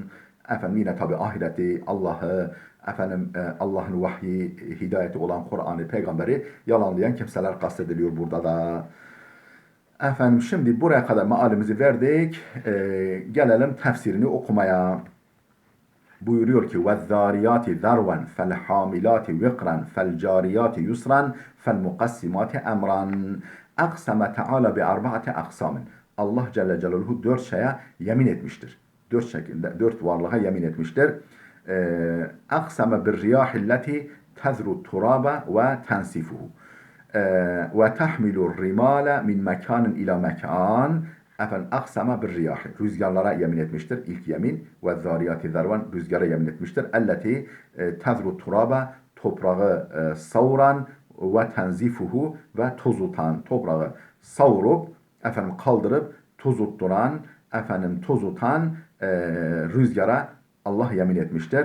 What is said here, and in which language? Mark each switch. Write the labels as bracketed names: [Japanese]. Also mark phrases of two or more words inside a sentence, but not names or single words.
[Turkish] Efendim yine tabi ahireti, Allah'ı, Allah'ın vahyi, hidayeti olan Kur'an'ı, peygamberi yalanlayan kimseler kastediliyor burada da. Efendim şimdi buraya kadar mealimizi verdik. Gelelim tefsirini okumaya. Buyuruyor ki [Arabic] وَالذَّارِيَاتِ ذَرْوًا فَالْحَامِلَاتِ وِقْرًا فَالْجَارِيَاتِ يُسْرًا فَالْمُقَسِّمَاتِ اَمْرًا اَقْسَمَ تَعَالَى بِأَرْبَعَةِ اَقْسَامٍ. [Turkish] Allah Celle Celaluhu dört şeye yemin etmiştir. Dört varlığa yemin etmiştir. [Arabic] اَقْسَمَ بِالرِّيَاحِ الَّتِي تَذْرُ التُّرَابَ وَتَنْسِفُهُ وَتَحْمِلُ الرِّمَالَ مِنْ مَكَانٍ إِلَى مَكَانٍ. [Turkish] Efendim [Arabic] أقسم بالرياح. [Turkish] Rüzgarlara yemin etmiştir. İlk yemin. [Arabic] والذاريات ذروا. [Turkish] Rüzgara yemin etmiştir. [Arabic] التي تذرو التراب. [Turkish] Toprağı savuran [Arabic] وتنسفه [Turkish] ve tozutan. Toprağı savurup kaldırıp tozutan rüzgara Allah yemin etmiştir.